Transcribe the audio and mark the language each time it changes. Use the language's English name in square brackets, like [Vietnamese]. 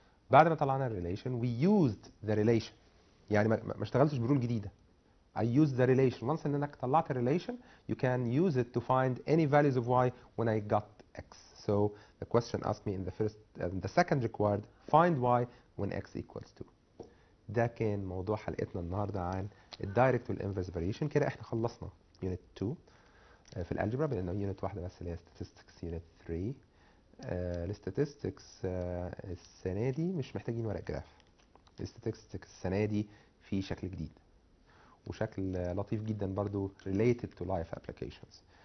[Arabic] بعد ما طلعنا الريليشن [English] we used the relation، [Arabic] يعني ما اشتغلتش برول جديده. [English] I used the relation. once [Arabic] انك طلعت الريليشن [English] you can use it to find any values of y when I got x. So the question asked me in the second required find y when x equals 2. [Arabic] ده كان موضوع حلقتنا النهارده عن الدايركت والانفرس فاريشن. كده احنا خلصنا يونت 2 في الالجبرا، بقينا يونت واحده بس اللي هي statistics يونت 3. الستاتستكس السنه دي مش محتاجين ورق جراف. الستاتستكس السنه دي في شكل جديد وشكل لطيف جدا برضو [English] related to life applications.